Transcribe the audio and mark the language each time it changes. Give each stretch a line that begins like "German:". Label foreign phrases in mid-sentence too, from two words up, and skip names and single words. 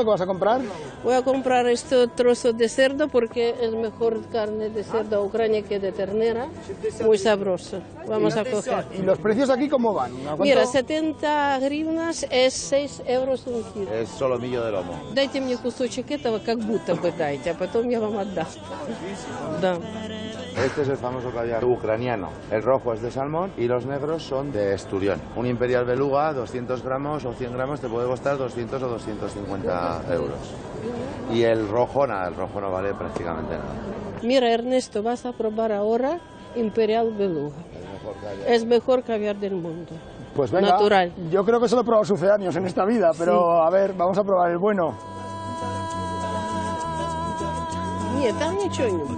Spanish: ¿Qué vas a comprar? Voy a comprar este trozo de cerdo porque es mejor carne de cerdo ucrania que de ternera. Muy sabroso. Vamos a coger. ¿Y los precios aquí cómo van? ¿A cuánto? Mira, 70 гривnas es 6 euros un kilo. Es solomillo de lomo.
Russian: Дайте мне кусочек этого, как будто бы дайте, а потом я вам отдам. Да.
Spanish: Este es el famoso caviar ucraniano. El rojo es de salmón y los negros son de esturión. Un imperial beluga, 200 gramos o 100 gramos, te puede costar 200 o 250 euros. Y el rojo, nada, el rojo no vale prácticamente nada. Mira, Ernesto, vas a probar ahora Imperial Beluga. Es mejor caviar del mundo. Pues venga, natural. Yo creo que solo he probado sucedáneos en esta vida, pero a ver, vamos a probar el bueno.
Russian: Нет, там ничего нет.